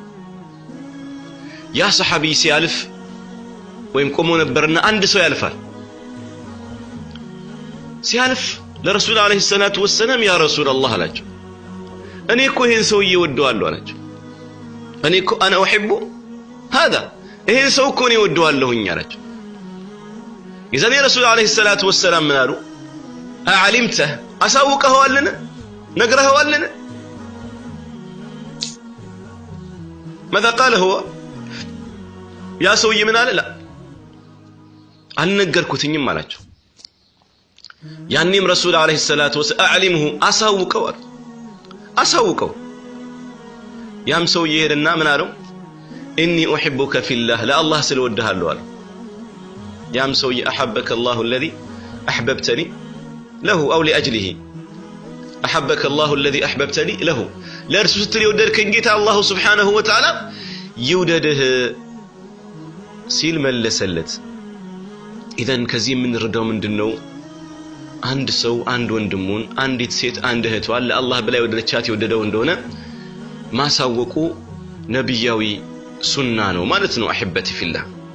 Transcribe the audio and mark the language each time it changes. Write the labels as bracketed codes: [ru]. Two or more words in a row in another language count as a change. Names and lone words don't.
[am] ያ ሰሃቢ ሲያልፍ ወይም ቆሞ ነበርና አንድ ሰው ያልፋል ሲያልፍ ለረሱል [ar] عليه الصلاة والسلام يا رسول الله [am] አላቸው እኔ እኮ ይሄን ሰው እየወደዋለሁ አላቸው እኔ እኮ [ar] انا احب هذا [am] ይሄን ሰው እኮ እኔ እወደዋለሁኝ አላቸው የዛኔ ረሱል [ar] عليه الصلاة والسلام [am] ምን አሉ አዓሊምተ አሳውቀኸዋልን ነግረኸዋልን [ar] ماذا قال هو [am] ያ ሰው ምን አለ لا አልነገርኩትኝም አላቸው ያንንም ረሱል [ar] عليه الصلاة والسلام [am] አዕሊምሁ አሳውቀው ያም ሰው ይሄድና ምን አለው [ar] اني احبك في الله لا الله [am] ስለወደሃለሁ አለ ያም ሰው [ar] احبك الله الذي احببتني له او لاجله احبك الله الذي احببتني له [am] ለእርሱ ስትል የወደድከኝ ጌታ አላህ [ar] سبحانه وتعالى [am] ይውደድህ ሲል መለሰለት ኢዘን ከዚህ የምንረዳው ምንድነው አንድ ሰው አንድ ወንድሙን አንዲት ሴት አንድ እህቷን ለአላህ ብላ ወደለቻት ይወደደው እንደሆነ ማሳወቁ ነብያዊ ሱና ነው ማለት ነው [ar] أحبتي في الله